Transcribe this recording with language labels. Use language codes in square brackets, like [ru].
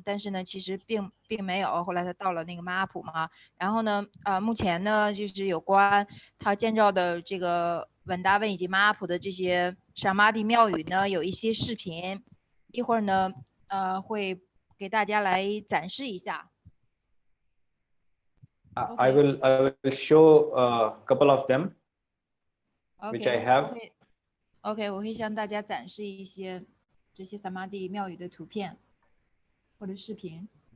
[zh] 但是呢，其实并没有。后来他到了那个马阿普嘛。然后呢，目前呢，就是有关他建造的这个稳达文以及马阿普的这些萨玛地庙宇呢，有一些视频。一会儿呢，会给大家来展示一下。 [en] I will show a couple of them, which I have. [zh] OK， 我会向大家展示一些这些萨玛地庙宇的图片或者视频。